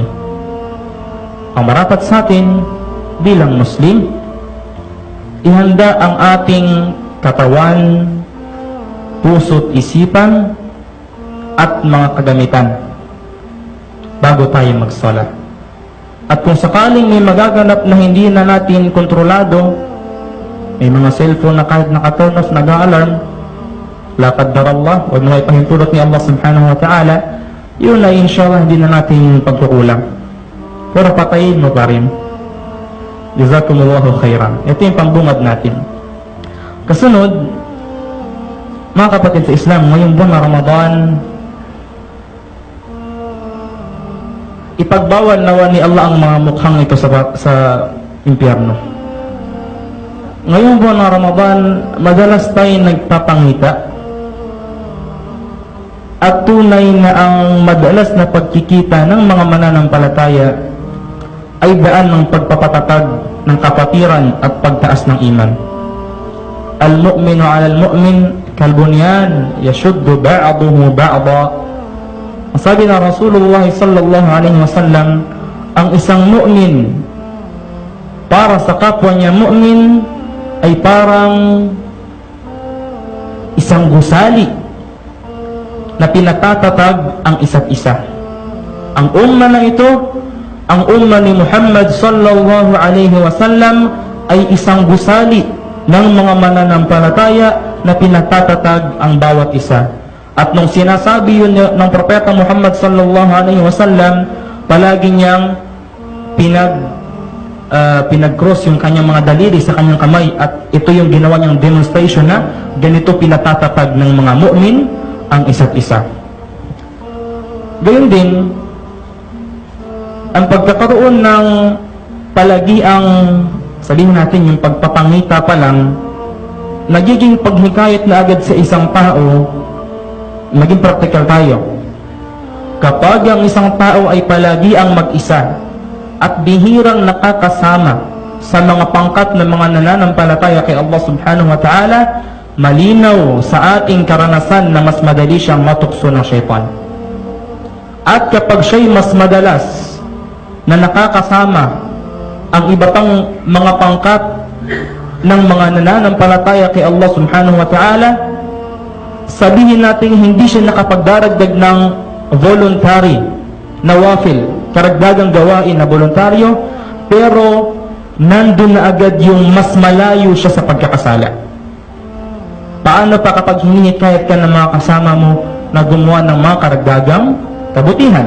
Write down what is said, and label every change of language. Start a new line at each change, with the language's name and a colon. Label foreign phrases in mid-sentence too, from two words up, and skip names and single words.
Filipino: Ang marapat sa atin bilang Muslim, ihanda ang ating katawan, puso't isipan at mga kagamitan bago tayo magsala. At kung sakaling may magaganap na hindi na natin kontrolado, may mga cellphone na kahit naka-turn off, nag-a-alarm,
Arabic: لا قدر الله,
Filipino: o mga ipahintulot ni Allah
Arabic: سبحانه وتعالى,
Filipino: yun ay inshallah hindi na natin pagkukulang. Pero patayin mo pa rin.
Arabic: جزاكم الله خيرا.
Filipino: Ito yung pambungad natin. Kasunod, mga kapatid sa Islam, ngayong buwan na Ramadan, ipagbawal nawa ni Allah ang mga mukhang ito sa impyerno. Ngayong buwan na Ramadan, madalas tayo nagpapangita at tunay na ang madalas na pagkikita ng mga mananampalataya ay daan ng pagpapatatag ng kapatiran at pagtaas ng iman.
Arabic: المؤمن على المؤمن كالبنيان يشد بعضه بعضا.
Filipino: Sabi ng
Arabic: رسول الله صلى الله عليه وسلم,
Filipino: ang isang mu'min para sa kapwa niya mu'min ay parang isang gusali na pinatatatag ang isa't isa. Ang umma na ito, ang umma ni Muhammad
Arabic: صلى الله عليه وسلم
Filipino: ay isang gusali ng mga mananampalataya na pinatatatag ang bawat isa. At nung sinasabi yun ng propeta Muhammad
Arabic: صلى الله عليه وسلم,
Filipino: palagi niyang pinag-cross yung kanyang mga daliri sa kanyang kamay, at ito yung ginawa niyang demonstration na ganito pinatatatag ng mga mu'min ang isa't isa. Gayon din, ang pagkakaroon ng palagiang, sabihin natin yung pagpapangita pa lang, nagiging paghikayat na agad sa isang tao. Maging practical tayo. Kapag ang isang tao ay palagiang mag-isa at bihirang nakakasama sa mga pangkat ng mga nananampalataya kay Allah
Arabic: سبحانه وتعالى,
Filipino: malinaw sa ating karanasan na mas madali siyang matukso ng syaitan. At kapag siya'y mas madalas na nakakasama ang iba pang mga pangkat ng mga nananampalataya kay Allah
Arabic: سبحانه وتعالى,
Filipino: sabihin natin hindi siya nakapagdaragdag ng voluntary na wafil, karagdagang gawain na voluntaryo, pero nandun na agad yung mas malayo siya sa pagkakasala. Paano pa kapag hinihikayat ka ng mga kasama mo na gumawa ng mga karagdagang kabutihan?